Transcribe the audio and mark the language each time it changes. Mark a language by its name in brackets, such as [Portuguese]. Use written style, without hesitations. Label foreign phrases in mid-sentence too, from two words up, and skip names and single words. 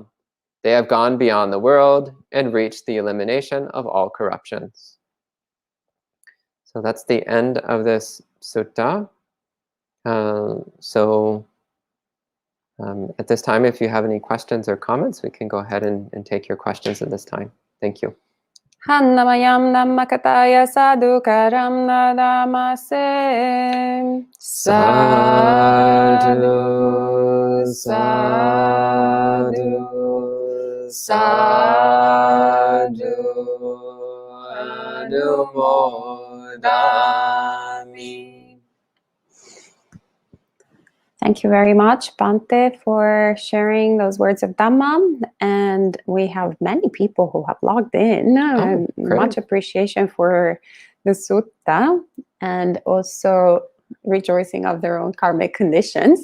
[English] They have gone beyond the world and reached the elimination of all corruptions. So that's the end of this sutta. At this time, if you have any questions or comments, we can go ahead and take your questions at this time. Thank you. [Pali] Hannamayam Dhammakataya Sadhukaram Nadamase. Sadhu, sadhu, sadhu, anumodami. [English] Thank you very much, Bhante, for sharing those words of Dhamma. And we have many people who have logged in. Much appreciation for the sutta and also rejoicing of their own karmic conditions.